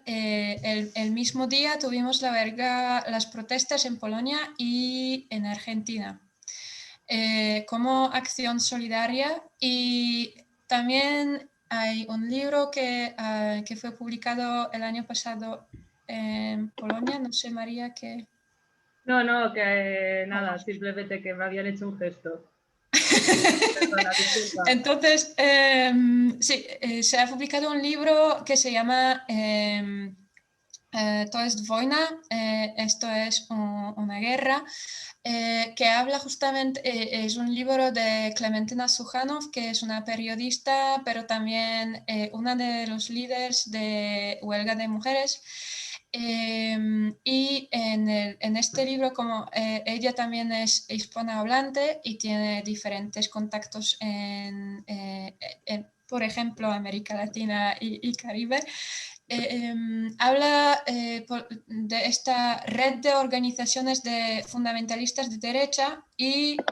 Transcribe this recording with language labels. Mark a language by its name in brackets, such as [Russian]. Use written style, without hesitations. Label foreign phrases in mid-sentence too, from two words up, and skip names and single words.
[Spanish] El mismo día tuvimos las protestas en Polonia y en Argentina como acción solidaria, y también hay un libro que fue publicado el año pasado en Polonia, no sé, María, que... No, que nada, simplemente que me habían hecho un gesto. Perdona, disculpa. Entonces, sí, se ha publicado un libro que se llama To jest wojna, esto es una guerra, que habla justamente, es un libro de Klementyna Suchanov, que es una periodista, pero también una de los líderes de huelga de mujeres. Y en este libro, como ella también es hispanohablante y tiene diferentes contactos por ejemplo, América Latina y Caribe, habla de esta red de organizaciones fundamentalistas de derecha y